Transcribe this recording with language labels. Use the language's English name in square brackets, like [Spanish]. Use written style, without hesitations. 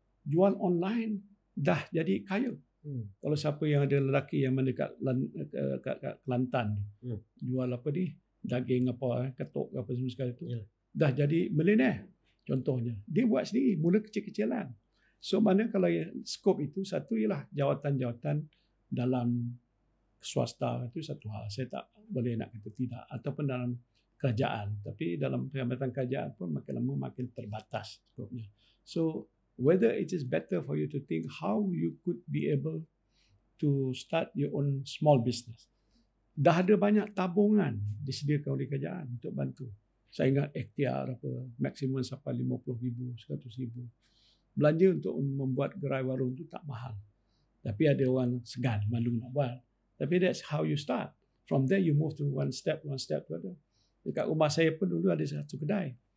[Malay] Jual online, dah jadi kaya. Kalau siapa yang ada lelaki yang mana kat Kelantan, jual apa ni, daging apa, ketuk apa semua sekali tu, dah jadi milioner. Contohnya, dia buat sendiri, mula kecil-kecilan. So mana kalau skop itu, satu ialah jawatan-jawatan dalam swasta itu satu hal. Saya tak boleh nak kata tidak. Ataupun dalam kerajaan. Tapi dalam jabatan kerajaan pun makin lama makin terbatas skopnya. [English] So whether it is better for you to think how you could be able to start your own small business. [Malay] Dah ada banyak tabungan disediakan oleh kerajaan untuk bantu. Saya ingat ikhtiar apa, maksimum sampai RM50,000, RM100,000. Belanja untuk membuat gerai warung tu tak mahal. Tapi ada orang segan, malu nak buat. [English] Tapi that's how you start. From there you move to one step to other. [Malay] Dekat rumah saya pun dulu ada satu kedai.